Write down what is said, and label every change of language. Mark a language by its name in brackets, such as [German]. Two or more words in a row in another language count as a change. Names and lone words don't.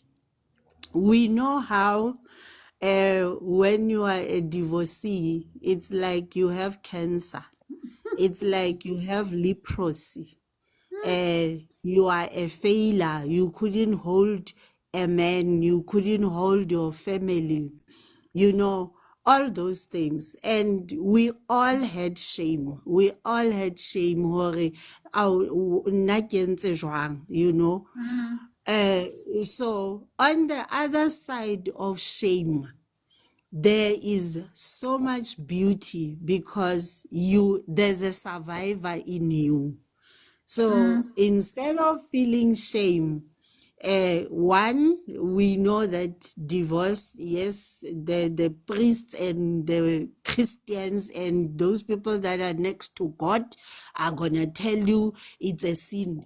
[English] We know how, when you are a divorcee, it's like you have cancer, it's like you have leprosy, you are a failure, you couldn't hold a man, you couldn't hold your family, you know, all those things. And we all had shame. We all had shame, [Southern Sotho] hore, "Ao, nna ke entse jwang," [English] you know. So on the other side of shame, there is so much beauty, because there's a survivor in you. So instead of feeling shame, one, we know that divorce, yes, the priests and the Christians and those people that are next to God are gonna tell you it's a sin.